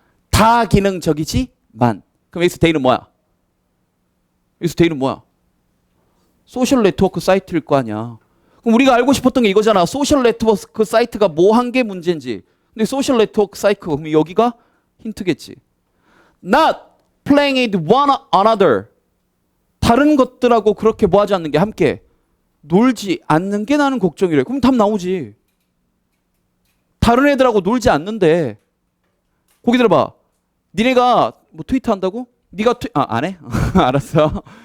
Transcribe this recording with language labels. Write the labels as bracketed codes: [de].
[ko] 다 기능적이지만. 그럼 여기서 대의는 뭐야? 여기서 대의는 뭐야? 소셜 네트워크 사이트일 거 아니야. 그럼 우리가 알고 싶었던 게 이거잖아. 소셜 네트워크 사이트가 뭐 한 게 문제인지. 근데 소셜 네트워크 사이트 그럼 여기가 힌트겠지. [en] Not playing with one another. [ko] 다른 것들하고 그렇게 뭐 하지 않는 게 함께 놀지 않는 게 나는 걱정이래. 그럼 답 나오지. 다른 애들하고 놀지 않는데. 거기 들어봐. 니네가 뭐 트위터 한다고? 네가 안 해? 알았어.